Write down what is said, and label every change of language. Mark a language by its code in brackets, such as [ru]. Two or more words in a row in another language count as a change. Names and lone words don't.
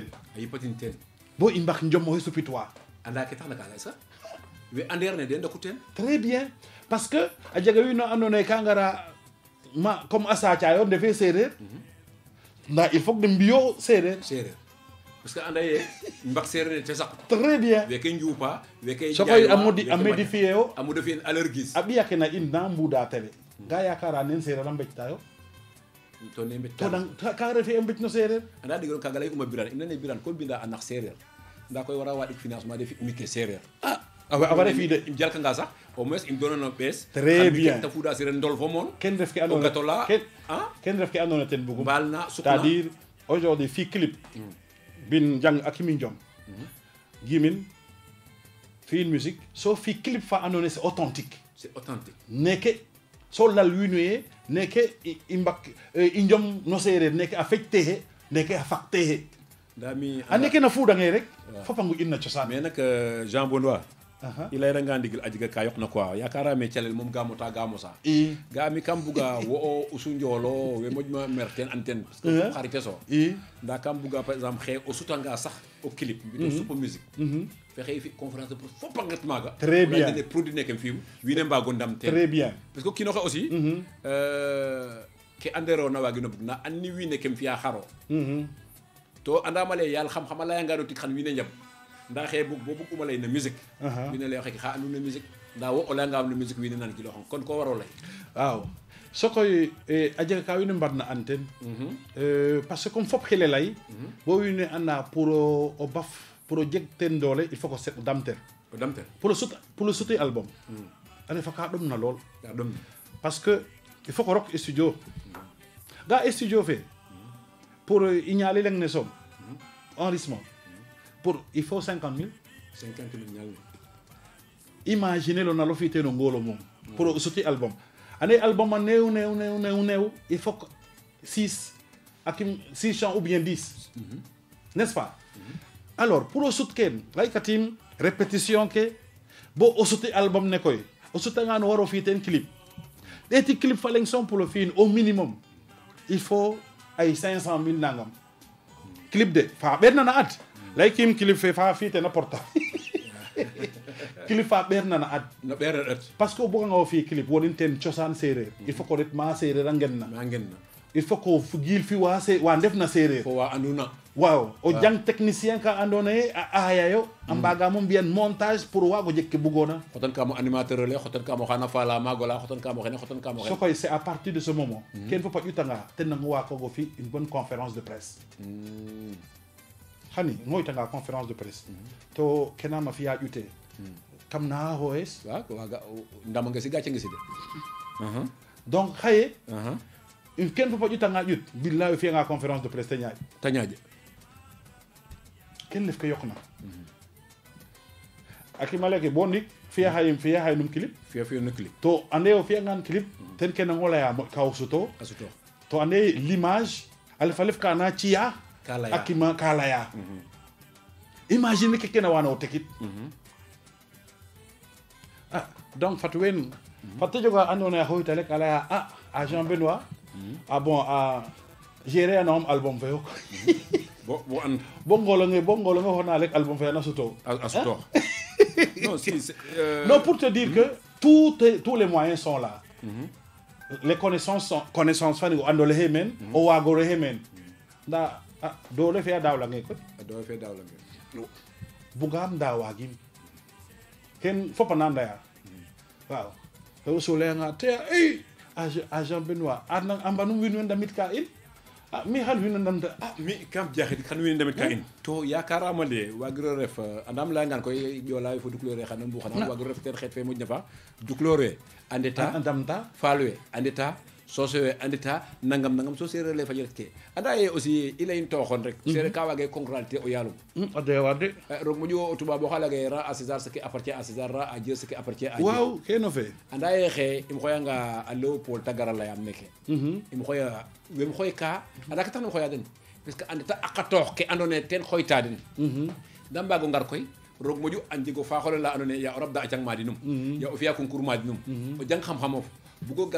[srr] a yipatin ten bo i mbak njom oxe supitwa anda ke taxna ka lay sax we andeer ne de ndoku ten [fr] très bien parce que [srr] a jega wiin wa andoona yee ka ngara ma comme a saacayo ndefe séeréer ndaa [fr] il faut que [srr] de mbiyo séeréer séeréer [fr] parce que [srr] anda ye mbak séeréer ne te saq [fr] très bien [srr] weke njuupa weke sokoy a modifier yo [fr] a modifier allergies [srr] a ɓiya ke na in na mbuuda télé ga yakara nen séeréer a mbéjtayo to ne mbet to dang ka refe a mbéj no séeréer anda digiro kaga lay uma biran im nane biran ko binda a nax séeréer nda koy wara waɗik financement de fi mi ke séeréer a wara fi de im jalkanga sax [fr] au moins [srr] im donano ɓees [fr] Très bien. [srr] ta fuuda séeréer ndol fo moon ken ref ke o andoona gato la ken ref ke andoona ten bugum mbaal na sukna [fr] c'est-à-dire aujourd'hui [srr] fi clip bin jang a kimi njom gimin fi [fr] une musique [srr] so fi clip fa andoona yee [fr] c'est authentique c'est authentique [srr] neke so lal wiin we neke i mbak i njom no séeréer neke a feƴtexe neke a faqtexe nda mi a neke na fuudange rek fop a ngu in na cosaan mais nak Jean Bondois i leyranga ndigil a jega ka yoqna quoi yakarame calel moom ga mota ga mosa i ga mi kam buga wo o usu njoolo we moƴma mer ten an ten [fr] parce que [srr] xarite so i nda kam buga [fr] par exemple [srr] xe o sutanga sax o clip mbito supo musique fexe i fi [fr] conférence de presse [srr] fop a nget maaga [fr] Très bien. [srr] ne produit neke fi'um wiin we mbago ndam ten [fr] très bien parce que [srr] o kiinoxe aussi ke anderona wagino bug na an ni wiin we kem fi'a xaro to andama lay yaal xam-xam a layangano tig xan wiin we njab nda xe bug bo bug uma lay no musique wiin we lay xeke xa andu no musique nda wo o leyangam no musique wiin we nan giloxong kon ko waro lay waaw sokoy a jega ka wiin we mbarna an ten [fr] parce que comme [srr] fop xile lay bo wiin we anda pour o baf pour o jeg ten doole [fr] il faut que [srr] o dam ten o damten [fr] pour le [srr] suti album a refa ka ɗom na lool ya ɗom [fr] parce que il faut que [srr] rok studio ga studio fe pour i ñaali leng ne soom enregistrement pour [fr] il faut 50 000 [srr] 50 000 ñal imaginer lo nalo fi teno ngolo moom pour o suti album ane album a néew [fr] il faut que 6 chants ou bien 10 n'est-ce pas alors pour [srr] o sut ken laykatim répétition ke bo o suti album ne koy o sutanga no waro fi ten clip ɗeti clip fa leng som [fr] pour le fin au minimum il faut [srr] ay 500 000 nangam clip de fa ɓernana ad laykim clip fe fa fi ten a porta clip fa ɓernana ad no ɓeere ɗat [fr] par ce que [srr] o buganga o fi clip wonin ten cosaan séeréer [fr] il faut [srr] ko ret ma séeréer a ngen na ma ngen na [fr] il faut [srr] ko giil fi wa ndef na séeréer fo wa anduna waaw o jang technicien ka andoona ye a aayayo a mbaagaamo mbi'an montage pour waago jeg ke bugoona xotan ka mo animateur le xotan ka mo xana faala maagola xotan ka mo xene xotan ka mo xene sokoy [fr] c'est à partir de ce moment [srr] ken fop a ƴutanga ten nangu waakogo fi [fr] une bonne conférence de presse [srr] xani ngoytanga [fr] conférence de presse [srr] to kenama fiya ƴute kam na xoes wa waga ndama nga si gàcce nga si de donc xaye ken fop a ƴutanga ƴut billahi o fiyanga [fr] conférence de presse [srr] te ñaaƴ ta ñaaƴ ken lef ke yoqna a kimaleke bo ndik fiya xaye num clip fiya no clip to ande o fiyangan clip ten ke nango leya moƴ ka suto a suto to ande l'image a lef ka na ciya ka laya a kima ka leya imagine ke kene wana o tekit donc fat wen fat te joga andoona ye a xooyta rek a leya a Jean Benoît a bon a gérer anam album fe yo bo an bo ngolonge xona rek album fe na suto a suto non si [fr] non pour te dire que tous les moyens sont là les connaissances [srr] fani o andole he men o waagore he men nda doole fe a daawlange koy do fe dawla nge bugaam nda waagim ken fop a na ndaya waaw te o so layanga te a Jean Benoît a mbanum wiin we ndamit ka in mi xan wiin we ndamta mi kam jaxid kan wiin ndamit ka in to yakarama le wagiro ref andam leyangan koy ƴola fo duklore xana mbu xana wagiro ref ten xeet fe moƴna fa duklore andeta ndamta faal we andeta soose we andeta nangam so sereer le fañet ke anda ye aussi i leyin tooxon rek sereer ka waage concrété o yaalum a doya waar de roog moƴu o tubaab o xa leyage ra [fr] à César ce qui appartient à César ra à Dieu ce qui appartient à Dieu [srr] waaw kene fe anda ye xe im xoyanga a Léopold te gara leyam meke im xoya wem xoy ka anda ke taxna im xoya den parce que andeta a qatoox ke andoona ye ten xoyta den da mbaago ngar koy roog moƴu a njego faaxole la andoona ye ya o rabda a jang maadinum ya o fi'a concours maadinum o jang xam-xamof bugo gar